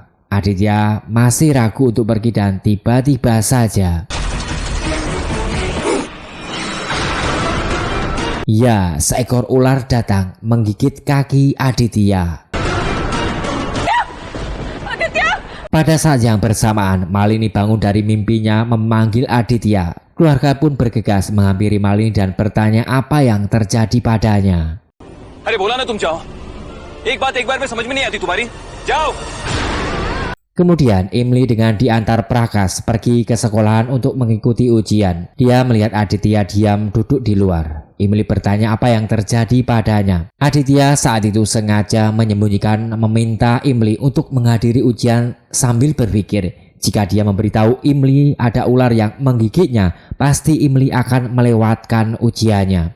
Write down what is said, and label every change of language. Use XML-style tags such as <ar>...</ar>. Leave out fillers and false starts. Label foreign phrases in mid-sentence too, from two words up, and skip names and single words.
<id>Aditya masih ragu untuk pergi dan tiba-tiba saja ya, seekor ular datang menggigit kaki Aditya. Pada saat yang bersamaan, Malini bangun dari mimpinya memanggil Aditya. Keluarga pun bergegas menghampiri Malini dan bertanya apa yang terjadi padanya.</id> <hi>अरे बोला ना तुम जाओ एक बार में समझ में नहीं आती तुम्हारी जाओ</hi> <id>Kemudian Emily dengan diantar Prakas pergi ke sekolahan untuk mengikuti ujian. Dia melihat Aditya diam duduk di luar. Emily bertanya apa yang terjadi padanya. Aditya saat itu sengaja menyembunyikan meminta Emily untuk menghadiri ujian sambil berpikir jika dia memberitahu Emily ada ular yang menggigitnya, pasti Emily akan melewatkan ujiannya.</id>